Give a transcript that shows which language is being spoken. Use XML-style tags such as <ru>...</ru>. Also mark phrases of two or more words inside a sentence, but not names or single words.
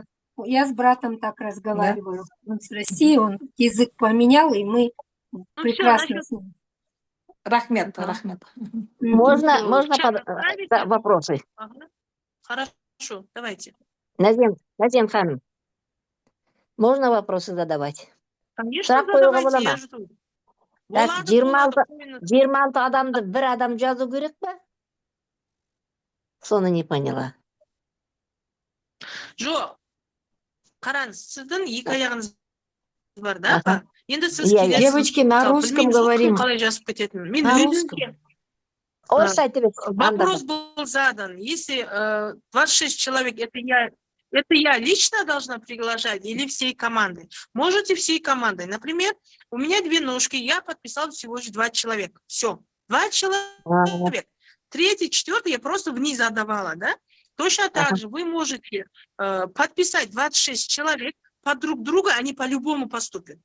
<ru>Я с братом так разговариваю. Он с России, он язык поменял, и мы Ну, все, прекрасно насчет... с ним.</ru> <kk>Рахмет. Мгм.</kk> <ru>Можно, Всё, можно чат отправите? да, вопросы? Ага. Хорошо, давайте. Назим ханым, можно вопросы задавать? Конечно,</ru> <kk>Сұрақ қоюға</kk> <ru>задавайте,</ru> <kk>бола</kk> <ru>я</ru> <kk>ма?</kk> <ru>жду. Так,</ru> <kk>Болады, болады, қойыңыз. 26 адамды бір адам жазу керек па?</kk> <ru>Соны не поняла.</ru> <kk>Жоқ, қараңыз, сіздің екі аяғыңыз бар, да, Аха. апа? Енді сіз Иә, иә. келесіз.</kk> <ru>Девочки, на</ru> <kk>мысалы,</kk> <ru>русском</ru> <kk>білмейміз ғой,</kk> <ru>говорим.</ru> <kk>кім қалай жазып кететінін. Мен</kk> <ru>На</ru> <kk>өзім Орысша айтып ет.</kk> <ru>вопрос был задан. Если 26 человек, это я лично должна приглашать или всей командой? Можете всей командой. Например, у меня 2 ножки, я подписала всего лишь 2 человека. Все, 2 человека. Третий, четвертый я просто вниз отдавала, да? Точно так же вы можете подписать 26 человек, под друг друга они по-любому поступят.</ru>